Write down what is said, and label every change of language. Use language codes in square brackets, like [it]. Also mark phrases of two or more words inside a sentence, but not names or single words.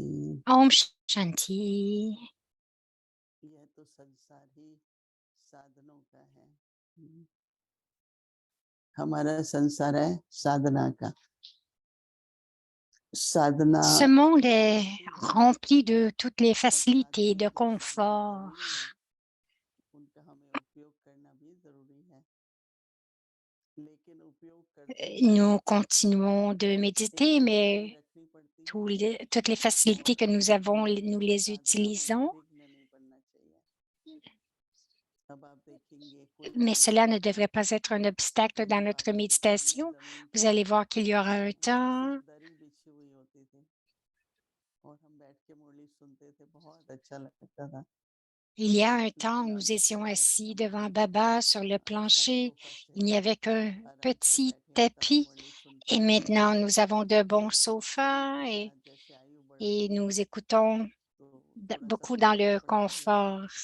[hi] ओम शांति. यह तो संसार ही साधनों का है। हमारा संसार है साधना का। साधना [fr] Ce monde est rempli de toutes les facilités, de confort. [hi] उनका हमें उपयोग करना भी जरूरी है, लेकिन उपयोग करते [fr] Nous continuons de méditer, mais [hi] रखनी पड़ती है। [fr] toutes les facilités que nous avons, nous les utilisons, [hi] विघ्न नहीं पड़ना चाहिए। अब आप देखेंगे कोई [fr] mais [hi] भी [fr] cela ne devrait pas être un obstacle dans notre méditation. Vous allez voir qu'il y aura un temps. [hi] दरी बिछी हुई होती थी और हम बैठ के मुरली सुनते थे, बहुत अच्छा लगता था। [fr] Il y a un temps où nous étions assis devant Baba sur le plancher. Il n'y avait qu'un petit tapis et maintenant nous avons de bons sofas et nous écoutons beaucoup dans le confort.